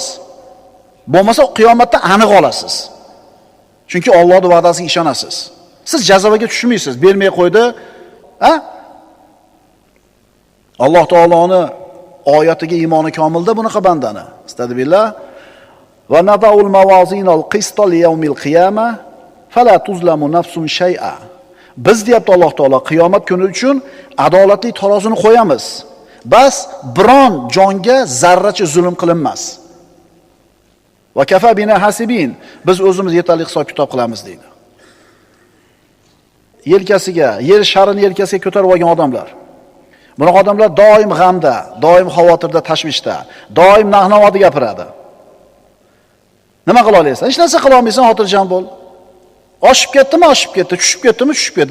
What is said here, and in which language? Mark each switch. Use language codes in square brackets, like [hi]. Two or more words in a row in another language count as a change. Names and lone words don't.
[uz] Bo'lmasa qiyomatda aniq olasiz. Chunki Allohning va'dasiga ishonasiz. Siz jazoga tushmaysiz, bermay qo'ydi. Ha? Alloh taoloning oyatiga iymoni komilda bunaqa bandani. [ar] أستغفر الله ونضع الموازين القسط ليوم القيامة فلا تظلم نفس شيئا. [uz] Biz deyapti Alloh taolo qiyomat kuni uchun adolatli tarozini qo'yamiz. Bas biron jonga zarracha zulm qilinmas. [ar] وكفى بنا حاسبين. [uz] Biz o'zimiz yetarli hisob-kitob qilamiz deydi. Yelkasiga, yer sharini yelkasiga ko'tarib olgan odamlar. Bunaqa odamlar doim g'amda, doim xavotirda, tashvishda, doim nahnovada gapiradi. Nima qila olasan? Hech narsa qila olmaysan, xotirjam bo'l. Oshib ketdimi, oshib ketdi, tushib ketdimi, tushib ketdi.